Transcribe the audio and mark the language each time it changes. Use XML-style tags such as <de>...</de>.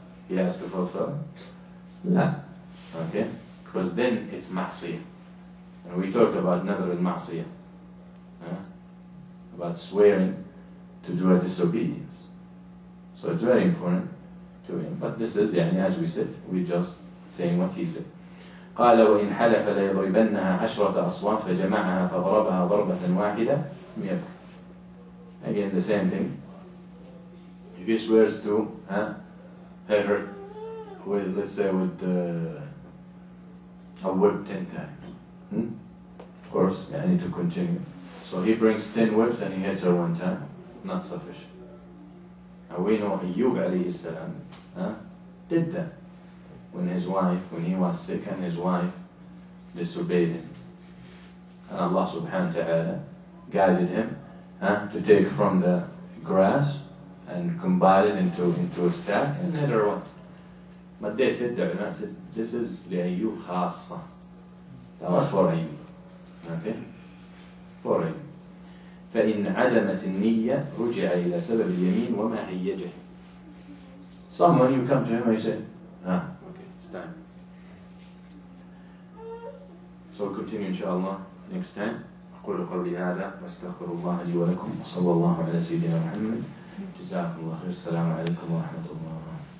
<en>He has to fulfill.</en> <ar>لا.</ar> <en>Okay? Because then it's ma'siyah. And we talk about nadr al-ma'siyah. about swearing to do a disobedience. So it's very important to him. But this is, as we said, we just saying what he said.</en> <ar>قال وإن حلف ليضربنها 10 أصوات فجمعها فضربها ضربة واحدة لم يكن.</ar> <en>Again the same thing. If he swears to hit her with, let's say, with a whip 10 times. Of course, I need to continue. So he brings 10 whips and he hits her 1 time. Not sufficient. Now we know Ayyub alayhi salam did that when he was sick and his wife disobeyed him. And Allah subhanahu wa ta'ala guided him to take from the grass and combine it into a stack and hit her once. But they said, the ulama said, this is</en> <ar>لأيوب خاصة.</ar> <en>That was for Ayyub. Okay? For Ayyub.</en> <ar>فإن عدمت النية رجع إلى سبب اليمين وما هيجه.</ar> <en>Someone, you come to him and you say, okay, it's time. So we'll continue inshallah next time.</en> <ar>أقول قولي هذا واستغفر الله لي ولكم وصلى الله على سيدنا محمد. جزاكم الله خير. السلام عليكم ورحمة الله.</ar>